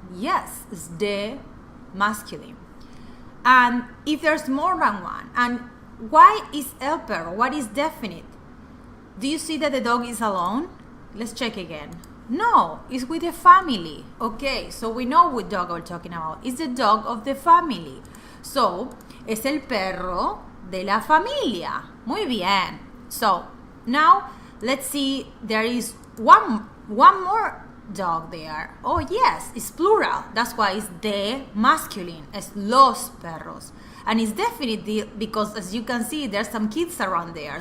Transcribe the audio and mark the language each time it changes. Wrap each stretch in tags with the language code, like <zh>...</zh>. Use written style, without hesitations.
<en>Yes, it's de masculine. And if there's more than one, and why is</en> <es>el perro?</es> <en>What is definite? Do you see that the dog is alone? Let's check again. No, it's with the family. Okay, so we know what dog we're talking about. It's the dog of the family.</en> <es>So, es el perro de la familia. Muy bien.</es> <en>So, now let's see, there is one more dog there. Oh yes, it's plural. That's why it's de masculine. It's los perros. And it's definitely because, as you can see, there's some kids around there.</en>